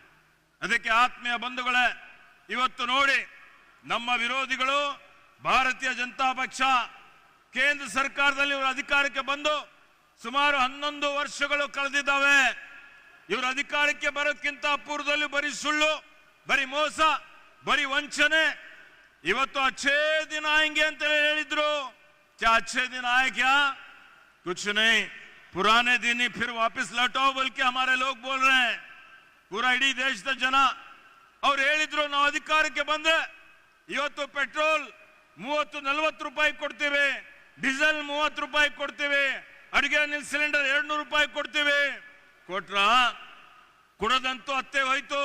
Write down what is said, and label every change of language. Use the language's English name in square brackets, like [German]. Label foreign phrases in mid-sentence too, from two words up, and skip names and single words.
[Kannada] ಅದಕ್ಕೆ ಆತ್ಮೀಯ ಬಂಧುಗಳೇ, ಇವತ್ತು ನೋಡಿ ನಮ್ಮ ವಿರೋಧಿಗಳು ಭಾರತೀಯ ಜನತಾ ಪಕ್ಷ ಕೇಂದ್ರ ಸರ್ಕಾರದಲ್ಲಿ ಇವರು ಅಧಿಕಾರಕ್ಕೆ ಬಂದು ಸುಮಾರು 11 ವರ್ಷಗಳು ಕಳೆದಿದ್ದಾವೆ. ಇವರು ಅಧಿಕಾರಕ್ಕೆ ಬರೋಕ್ಕಿಂತ ಪೂರ್ವದಲ್ಲಿ ಬರೀ ಸುಳ್ಳು, ಬರೀ ಮೋಸ, ಬರೀ ವಂಚನೆ. ಇವತ್ತು [Hindi] अच्छे दिन आएंगे [Kannada] ಅಂತ ಹೇಳಿದ್ರು. [Hindi] क्या अच्छे दिन आए क्या? कुछ नहीं, पुराने दिन ही फिर वापस लौटाओ बोल के हमारे लोग बोल रहे हैं. [Kannada] पूरा इडೀ ದೇಶದ ಜನ ಅವ್ರು ಹೇಳಿದ್ರು, ನಾವು ಅಧಿಕಾರಕ್ಕೆ ಬಂದ್ರೆ ಇವತ್ತು ಪೆಟ್ರೋಲ್ 30-40 ರೂಪಾಯಿ ಕೊಡ್ತೀವಿ, ಡೀಸೆಲ್ 30 ರೂಪಾಯಿ ಕೊಡ್ತೀವಿ, ಅಡಿಗೆ ಅನಿಲ್ ಸಿಲಿಂಡರ್ 200 ರೂಪಾಯಿ ಕೊಡ್ತೀವಿ. ಕೊಟ್ರ? ಕೊಡೋದಂತೂ ಅತ್ತೆ ಹೋಯ್ತು.